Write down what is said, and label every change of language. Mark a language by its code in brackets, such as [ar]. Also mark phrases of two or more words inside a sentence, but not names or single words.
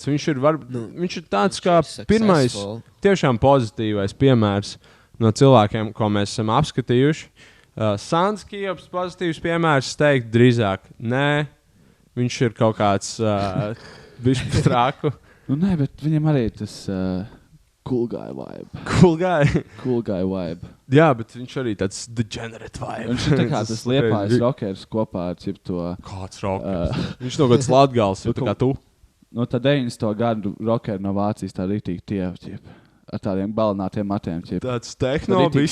[lv] Viņš ir tāds kā pirmais tiešām pozitīvais piemērs no cilvēkiem, ko mēs esam apskatījuši. Sants Kijobs pozitīvs piemērs teikt drīzāk. Nē, viņš ir kaut kāds bišķi traku. Nē, bet viņam arī tas [en] cool guy vibe. Cool guy vibe. [lv] Jā, bet viņš arī tāds [en] degenerate vibe. [lv] Viņš ir tā kā tas Liepājas rockers kopā ar to... Kāds rockers? Viņš no kāds Latgals, ir tā kā tu. No tā 90. gadu rockeri no Vācijas tā rītīgi tievi, ar tādiem balinātiem matiem. Tāds tehno bišķiņ.